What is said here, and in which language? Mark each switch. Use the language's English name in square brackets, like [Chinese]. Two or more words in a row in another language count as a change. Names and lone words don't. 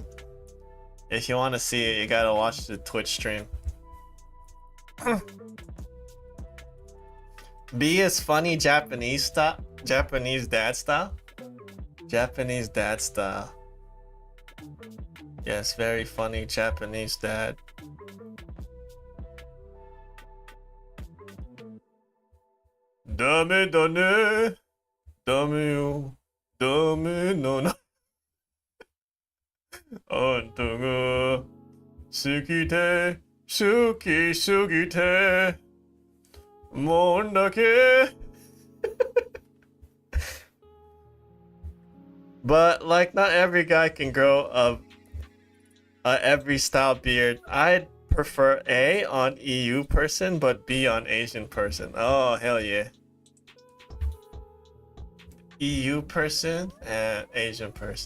[English] If you want to see it, you gotta watch the Twitch stream. B is funny Japanese dad style. Japanese dad style. Yes, very funny Japanese dad. [Japanese] ダメだね、ダメよ、ダメのな. あんたが好きで好きすぎてもんだけ [English] But like not every guy can grow a every style beard. I'd prefer A on EU person but B on Asian person. Oh hell yeah. EU person and Asian person.